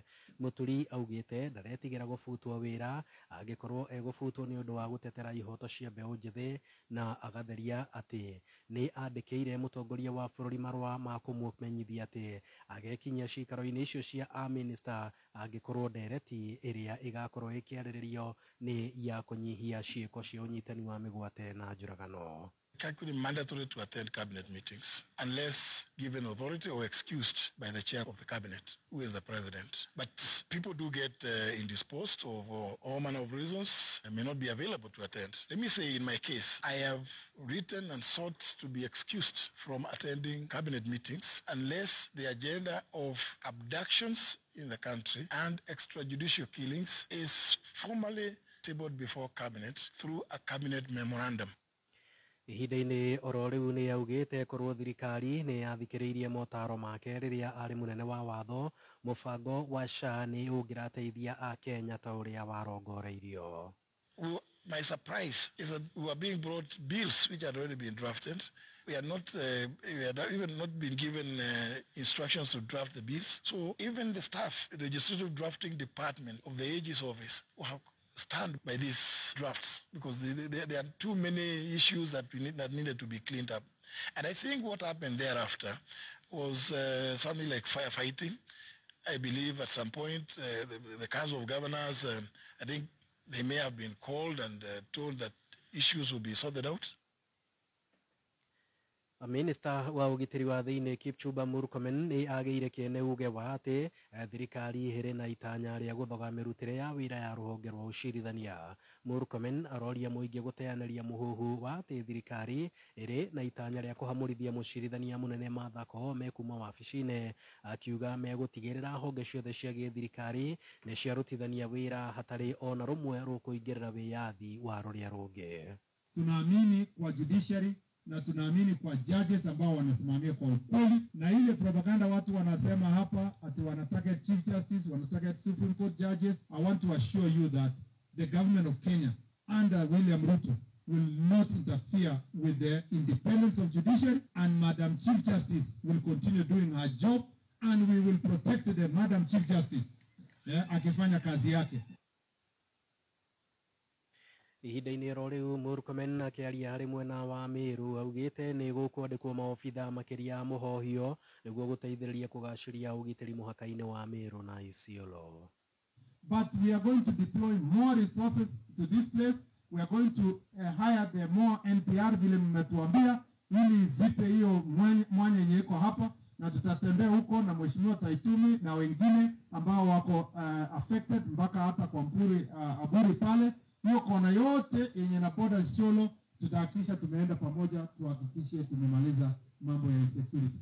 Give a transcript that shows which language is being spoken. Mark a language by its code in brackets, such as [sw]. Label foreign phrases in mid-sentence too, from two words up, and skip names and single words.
[ki] Muturi augĩte ndaretigĩra gũbutwo wĩra angĩkorwo egũbutwo nĩ ũndũ wa gũtetera ihoto cia mbeũ njĩthĩ, na agatheria atĩ nĩ andĩkĩire mũtongoria wa bũrũri marũa ma kũmũmenyithia atĩ agekinyia cikaro-inĩ icio cia aminista angĩkorwo ndereti ĩrĩa ĩgakorwo ĩkĩarĩrĩrio nĩ ya kũnyihia ciĩko cia ũnyitani wa mĩgwate na njũragano. [en] It can't be mandatory to attend cabinet meetings unless given authority or excused by the chair of the cabinet, who is the president. But people do get indisposed for all manner of reasons and may not be available to attend. Let me say in my case, I have written and sought to be excused from attending cabinet meetings unless the agenda of abductions in the country and extrajudicial killings is formally tabled before cabinet through a cabinet memorandum. [ki] Ihinda-inĩ oro rĩu nĩ augĩte korwo thirikari nĩ yathikĩrĩirie motaro make rĩrĩa arĩ mũnene wa watho, mũbango wa SHA nĩ ũngĩrateithia a Kenya ta ũrĩa warongoreirio. [en] My surprise is that we are being brought bills which had already been drafted. We had even not been given instructions to draft the bills. So even the staff, the legislative drafting department of the AG's office, have stand by these drafts because there are too many issues that needed to be cleaned up. And I think what happened thereafter was something like firefighting. I believe at some point the Council of Governors, I think they may have been called and told that issues will be sorted out. [ki] Minista wa ũgitĩri wa thĩinĩ Kipchumba Murkomen nĩ agĩire kĩene uge wa atĩ thirikari ĩrĩ na itanya rĩa gũthoga mĩrutĩre ya wĩra ya rũhonge rwa ũcirithania. Murkomen aroria mũingĩ gũteanĩria mũhuhu wa atĩ thirikari ĩrĩ na itanya rĩa kũhamũrithia mũcirithania mũnene Martha Koome kuma wabici-inĩ, akiuga megũtigĩrĩra honge ciothe cia gĩthirikari nĩ ciarutithania wĩra hatarĩ ona rũmwe rũkũingĩrĩra wĩyathi wa rũrĩa rũngĩ. [sw] Tunaamini kwa judiciary na tunaamini kwa judges ambao wanasimamia kwa ukweli, na ile propaganda watu wanasema hapa ati wanataka [en] chief justice, [sw] wanataka [en] Supreme Court judges. I want to assure you that the government of Kenya under William Ruto will not interfere with the independence of judiciary, and Madam Chief Justice will continue doing her job, and we will protect the Madam Chief Justice [sw] akifanya kazi yake. [ki] Ihinda-inĩ ro rĩu Murkomen akĩaria harĩ mwena wa Meru augĩte nĩ gũkwandĩkwo maobitha makĩria mũhohio nĩguo gũteithĩrĩria kũgacĩria ũgitĩri mũhaka-inĩ wa Meru na Isiolo. [en] But we are going to deploy more resources to this place. We are going to hire the more NPR [sw] vile mmetuambia ili zipe hiyo mwanya yenye iko hapa, na tutatembea huko na Mheshimiwa Taitumi na wengine ambao wako affected mpaka hata kwa Aburi pale. Hiyo kona yote yenye na boda Isiolo tutahakikisha tumeenda pamoja, tuhakikishe tumemaliza mambo ya insecurity.